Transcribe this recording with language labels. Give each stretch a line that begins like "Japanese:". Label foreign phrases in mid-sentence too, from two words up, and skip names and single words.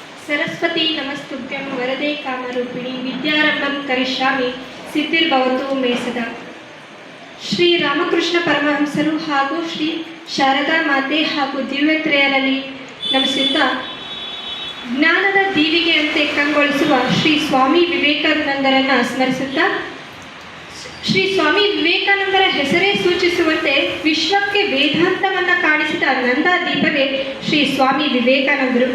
Sanskrit: सरस्वती नमस्तुभ्यं वरदे कामरूपिणी विद्यारंभं करिष्यामि सिद्धिर्भवतु मे सदा.
Kannada: ಶ್ರೀ ರಾಮಕೃಷ್ಣ ಪರಮಹಂಸರು ಹಾಗೂ ಶ್ರೀ ಶಾರದಾ ಮಾತೆ ಹಾಗೂ ದಿವ್ಯತ್ರೆಯರಲ್ಲಿ ನಮಿಸುತ್ತಾ ಜ್ಞಾನದ ದೀವಿಗೆಯಂತೆ ಕಂಗೊಳಿಸುವ ಶ್ರೀ ಸ್ವಾಮಿ ವಿವೇಕಾನಂದರನ್ನು ಸ್ಮರಿಸುತ್ತಾ, ಶ್ರೀ ಸ್ವಾಮಿ ವಿವೇಕಾನಂದರ ಹೆಸರೇ ಸೂಚಿಸುವಂತೆ ವಿಶ್ವಕ್ಕೆ ವೇದಾಂತವನ್ನು ಕಾಣಿಸಿದ ನಂದಾದೀಪವೇ ಶ್ರೀ ಸ್ವಾಮಿ ವಿವೇಕಾನಂದರು.